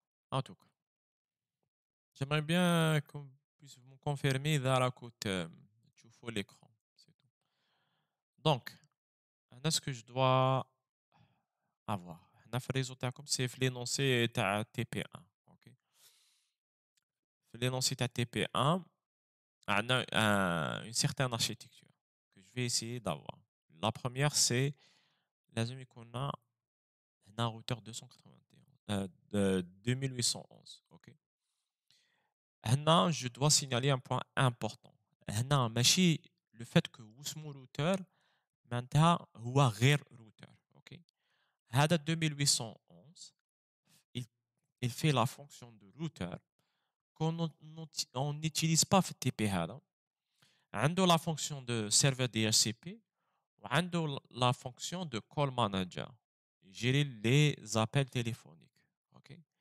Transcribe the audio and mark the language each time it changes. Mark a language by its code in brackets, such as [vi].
[fr] En tout cas. J'aimerais bien qu'on puisse me confirmer إذا راكو تشوفوا l'écran. C'est tout. Donc, أنا ce que je dois avoir. [ar] هنا في الريزو تاعكم سي في l'énoncé تاع TP1. OK. [fr] في l'énoncé تاع TP1 عندنا une certaine architecture que je vais essayer d'avoir. La première c'est لازم يكون لنا هنا routeur 291 de 2811. OK. هنا je dois signaler un point important. [ar] هنا ماشي le fait que واسمو routeur معناتها هو غير routeur. OK. [fr] هذا 2811 il, il fait la fonction de routeur qu'on n'utilise pas في الTP هذا. عنده la fonction de serveur DHCP وعنده la fonction de call manager gérer les appels téléphoniques. OK.